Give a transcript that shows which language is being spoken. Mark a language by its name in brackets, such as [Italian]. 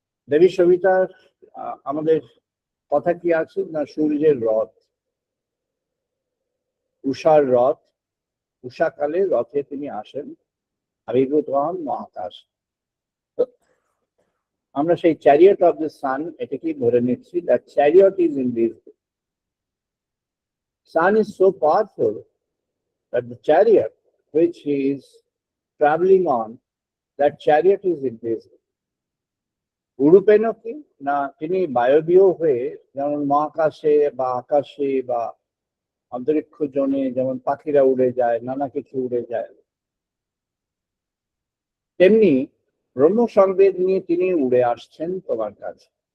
[Bangla] দেবী সবিতার আমাদের কথা কি আছে না, সূর্যের রথ, উষার রথ, উষাকালে রথে তিনি আসেন, আবির্ভূত হন মহাকাশ। [English] আমরা সেই chariot of the sun [Bangla] এটাকেই ধরে নিচ্ছি, [English] That chariot is invisible. Sun is so powerful that the chariot which he is traveling on, that chariot is invisible. [Bangla] উড়ুপেন কি না, তিনি বায়বীয় হয়ে যেমন মহাকাশে বা আকাশে বা অন্তরিক্ষ জনে যেমন পাখিরা উড়ে যায়, নানা কিছু উড়ে যায়, তেমনি ব্রহ্ম সংবেদ নিয়ে তিনি উড়ে আসছেন তোমার কাছে।